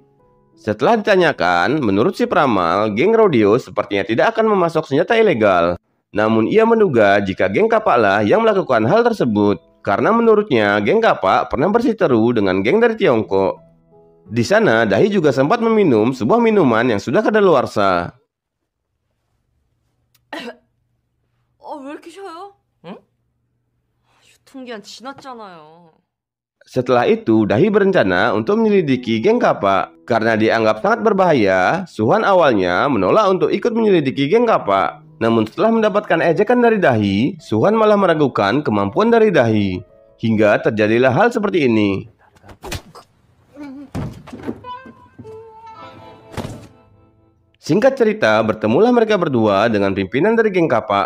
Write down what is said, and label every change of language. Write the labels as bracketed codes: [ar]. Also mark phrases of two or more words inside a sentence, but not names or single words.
[id] Setelah ditanyakan, menurut si peramal, geng rodeo sepertinya tidak akan memasok senjata ilegal. Namun ia menduga jika geng kapak lah yang melakukan hal tersebut. Karena menurutnya, geng kapak pernah bersiteru dengan geng dari Tiongkok. Di sana, Dahi juga sempat meminum sebuah minuman yang sudah kadaluarsa. [ko] 왜 이렇게 쉬어요? 응? 유통기한 지났잖아요. [id] Setelah itu, Dahi berencana untuk menyelidiki geng kapak. Karena dianggap sangat berbahaya, Suhan awalnya menolak untuk ikut menyelidiki geng kapak. Namun setelah mendapatkan ejekan dari Dahi, Suhan malah meragukan kemampuan dari Dahi. Hingga terjadilah hal seperti ini. Singkat cerita, bertemulah mereka berdua dengan pimpinan dari geng kapak.